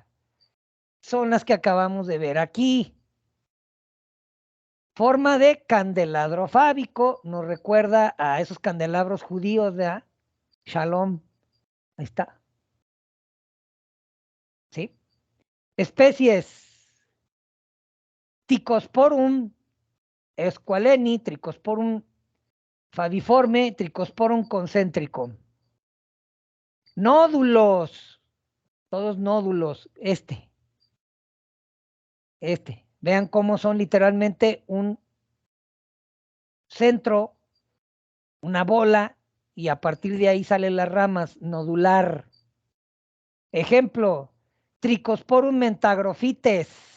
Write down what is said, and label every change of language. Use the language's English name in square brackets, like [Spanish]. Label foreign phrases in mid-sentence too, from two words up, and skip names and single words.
[Spanish] Son las que acabamos de ver aquí. Forma de candelabro fábico, nos recuerda a esos candelabros judíos de Shalom. Ahí está. ¿Sí? Especies. Trichosporum esqualeni, Trichosporum fabiforme, Trichosporum concéntrico. Nódulos. Todos nódulos. Este. Vean cómo son literalmente un centro, una bola, y a partir de ahí salen las ramas, nodular. Ejemplo, Trichosporum mentagrophytes.